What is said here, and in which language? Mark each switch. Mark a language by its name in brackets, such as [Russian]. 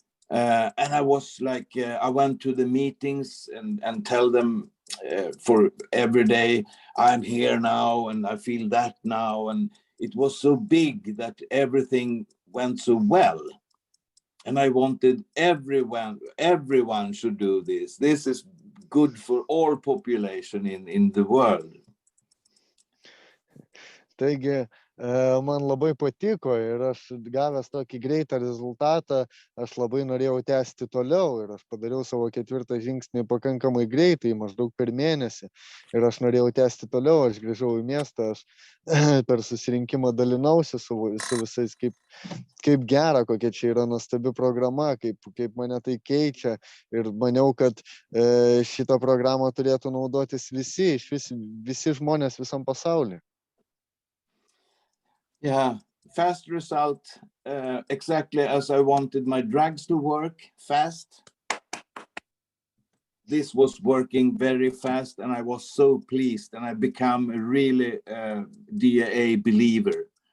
[English] And I was like, I went to the meetings and tell them for every day, I'm here now and I feel that now. And it was so big that everything went so well. And I wanted everyone should do this. This is good for all population in the world. [Lithuanian] Taigi, man labai patiko ir aš gavęs tokį greitą rezultatą, aš labai norėjau tęsti toliau ir aš padariau savo 4. žingsnį pakankamai greitai, maždaug per mėnesį. Ir aš norėjau tęsti toliau, aš grįžau į miestą, aš per susirinkimą dalinausi su visais, kaip gera, kokia čia yra nuostabi programa, kaip mane tai keičia. Ir maniau, kad šitą programą turėtų naudotis visi žmonės visam pasaulyje. [English] Yeah, fast result, exactly as I wanted my drugs to work fast. This was working very fast and I was so pleased and I became a really DAA believer.